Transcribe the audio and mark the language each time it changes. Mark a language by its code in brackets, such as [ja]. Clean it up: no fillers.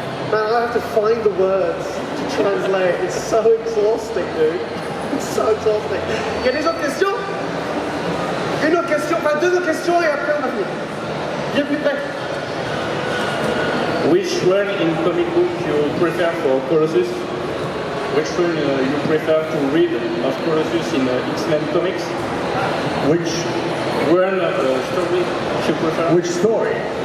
[en] Man, I have to find the words to translate. It's so exhausting, dude. It's so exhausting. [fr] Il y a des autres questions? Une autre question, enfin deux autres questions et après on va venir. Viens plus près. [en] Which one in comic book you prefer for Colossus? Which one you prefer to read of Colossus in X Men comics? Which One story you prefer? Which story?